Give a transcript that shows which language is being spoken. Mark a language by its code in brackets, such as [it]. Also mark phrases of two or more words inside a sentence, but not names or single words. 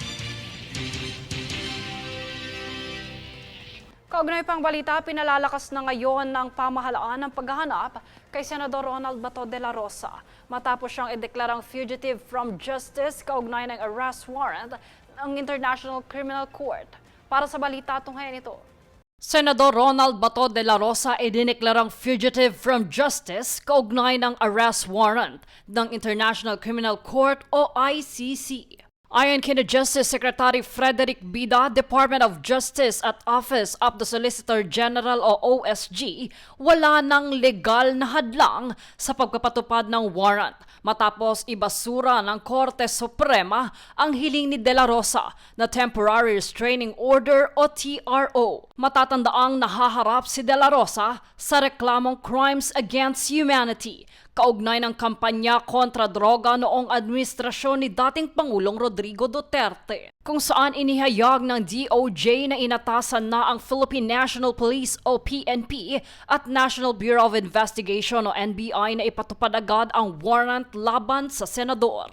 [tl] Kaugnay pang balita, pinalalakas na ngayon ng pamahalaan ng paghahanap kay Senador Ronald Bato de la Rosa matapos siyang ideklarang [en] fugitive from justice [tl] kaugnay ng arrest warrant ng International Criminal Court. Para sa balita, tunghayan ito. Senador Ronald Bato de la Rosa ay dineklarang [en] fugitive from justice [tl] kaugnay ng arrest warrant ng International Criminal Court o ICC. Ayon kina Justice Secretary Frederick Bida, Department of Justice at Office of the Solicitor General o OSG, wala nang legal na hadlang sa pagpapatupad ng warrant matapos ibasura ng Korte Suprema ang hiling ni De La Rosa na Temporary Restraining Order o TRO. Matatandaang nahaharap si De La Rosa sa reklamong Crimes Against Humanity kaugnay ng kampanya kontra droga noong administrasyon ni dating Pangulong Rodrigo Duterte, kung saan inihayag ng DOJ na inatasan na ang Philippine National Police o PNP at National Bureau of Investigation o NBI na ipatupad agad ang warrant laban sa senador.